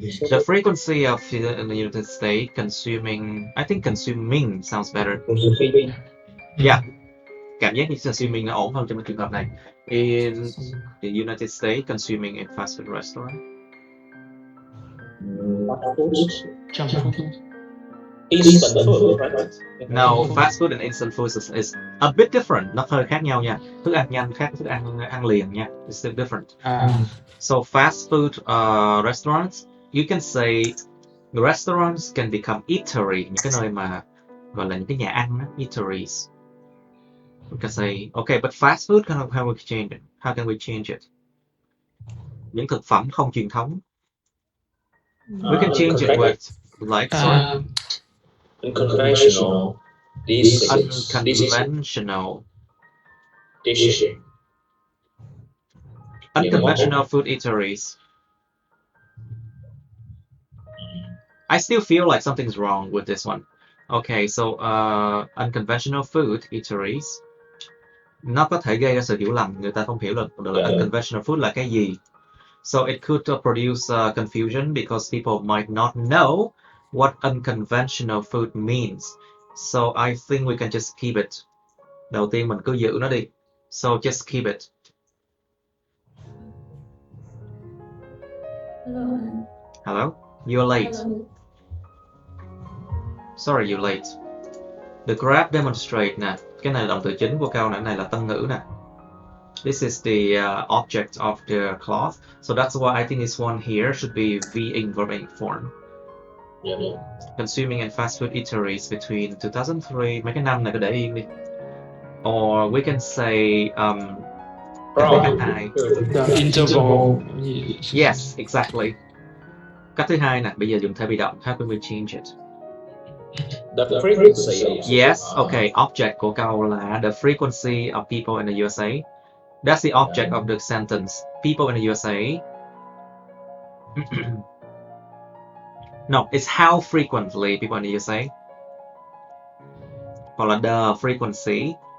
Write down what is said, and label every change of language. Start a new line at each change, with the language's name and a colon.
English: The frequency of in the United States consuming, I think consuming sounds better. Consuming.
Vietnamese: Yeah, cảm giác như consuming nó ổn hơn trong trường hợp này.
English: In the United States, consuming in fast food restaurant. Fast food. Junk food. Instant food, right? No, fast food and instant food is a bit different.
Vietnamese: Nó hơi khác nhau nha. Thức ăn nhanh khác thức ăn liền nha.
English: It's still different. So fast food restaurants, you can say restaurants can become eatery,
Vietnamese: những cái nơi mà gọi là những cái nhà ăn á,
English: eateries. We can say, okay, but fast food, how we change it? How can we change it?
Vietnamese: Những thực phẩm không truyền thống.
English: We can change it with, like, sorry? Unconventional dishes. Unconventional. Dishes. Unconventional food eateries. I still feel like something's wrong with this one. Okay, so unconventional food eateries.
Vietnamese: Nó có thể gây ra sự hiểu lầm, người ta không hiểu được là unconventional food là cái gì.
English: So it could produce confusion because people might not know what unconventional food means. So I think we can just keep it.
Vietnamese: Đầu tiên mình cứ giữ nó đi.
English: So just keep it. Hello? You're late. Sorry, you're late. The grab demonstrate nè.
Vietnamese: Cái này là động từ chính của câu này là tân ngữ nè.
English: This is the object of the clause. So that's why I think this one here should be V-ing verb-ing form. Yeah. Consuming in fast food eateries between 2003,
Vietnamese: mấy cái năm này cứ để yên đi.
English: Or we can say
Vietnamese: cách hai.
English: The interval. Yes, exactly.
Vietnamese: Cách thứ hai nè, bây giờ dùng thể bị động.
English: How can we change it? The frequency. Yes, okay. Object
Vietnamese: của câu là
English: the frequency of people in the USA. That's the object of the sentence. People in the USA. No, it's how frequently people in the USA.
Vietnamese: Hoặc là
English: the frequency.